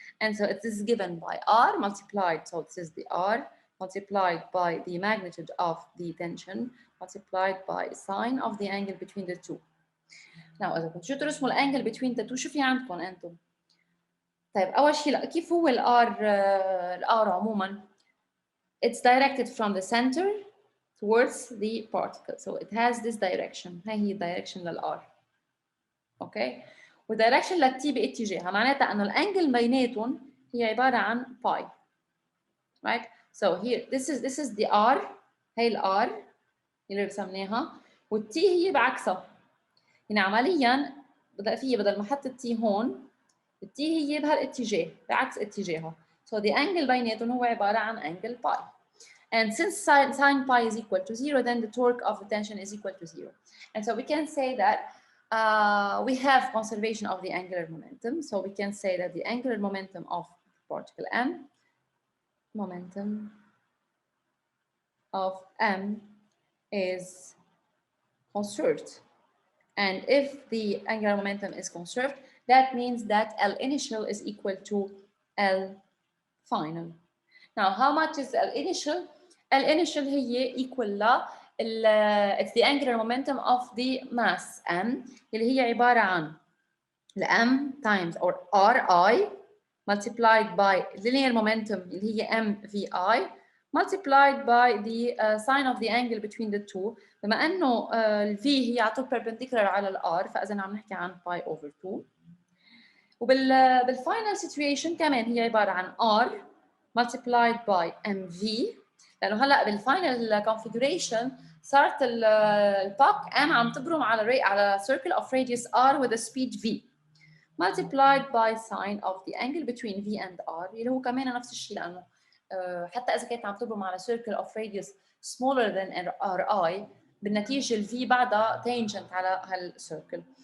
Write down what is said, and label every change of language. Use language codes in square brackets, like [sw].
[en] And so it is given by R multiplied, so this is the R multiplied by the magnitude of the tension multiplied by sine of the angle between the two. Now [ar] إذا كنتوا ترسموا الانجل [en] between the two [ar] شو في عندكم أنتم؟ طيب أول شيء كيف هو الR عموما؟ [en] It's directed from the center towards the particle, so it has this direction. [ar] هاي هي direction للR. [en] Okay. [ar] والدايركشن للتي باتجاهها معناتها انه الانجل بيناتهم هي عباره عن باي. [en] Right? So here this is the R. [ar] هي الار اللي رسمناها والتي هي بعكسها. يعني عمليا بدل ما احط التي هون التي هي بهالاتجاه بعكس اتجاهها. [en] So the angle [ar] بيناتهم هو عباره عن [en] angle pi. And since sine pi is equal to 0, then the torque of the tension is equal to 0. And so we can say that we have conservation of the angular momentum. So we can say that the angular momentum of particle M, momentum of M is conserved. And if the angular momentum is conserved, that means that L initial is equal to L final. Now, how much is L initial? L initial هي equal it's the angular momentum of the mass M [ar] اللي هي عبارة عن [en] M times or Ri multiplied by linear momentum اللي هي MVI multiplied by the sine of the angle between the two. [ar] بما انه ال V هي على طول perpendicular على ال R فاذا عم نحكي عن [en] pi over 2. [ar] وبالفاينل situation كمان هي عبارة عن [en] R multiplied by MV [ar] لانه هلا بالفاينل configuration صارت الباك M عم تبرم على [en] circle of radius R with a speed V multiplied by sine of the angle between V and R [ar] اللي هو كمان نفس الشيء لانه حتى اذا كانت عم تبرم على [en] circle of radius smaller than Ri [ar] بالنتيجه ال V بعدها tangent على هالcircle.